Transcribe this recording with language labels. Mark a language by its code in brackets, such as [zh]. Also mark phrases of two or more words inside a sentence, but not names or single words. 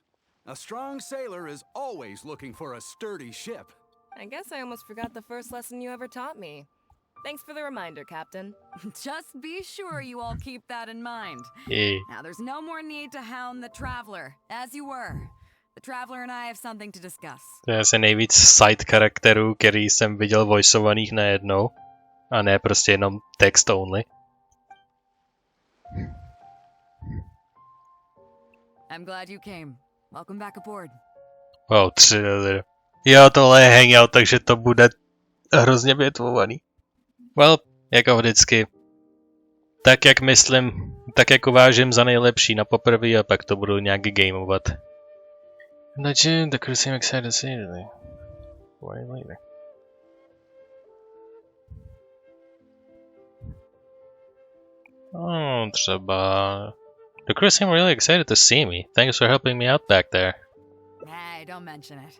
[en] A strong sailor is always looking for a sturdy ship. I guess I almost forgot the first lesson you ever taught me. Thanks for the reminder, Captain. Just be sure you all keep that in mind. Yeah. Now, there's no more need to hound the traveler, as you were. The traveler and I have something to discuss. [cs] To je asi nejvíc side charakterů, který jsem viděl voiceovaných najednou. A ne prostě jenom [en] text only. I'm glad you came. Welcome back aboard. [cs] Wow, 3 dollary. Jo, tohle je hangout, takže to bude hrozně větvovaný. Well, jako vždycky. Tak jak myslím, tak jak uvážím za nejlepší na poprvé a pak to budu nějak gameovat. [en] No June, the crew seem excited to see you. Why later? Oh, třeba. The crew seem really excited to see me. Thanks for helping me out back there. Hey, don't mention it.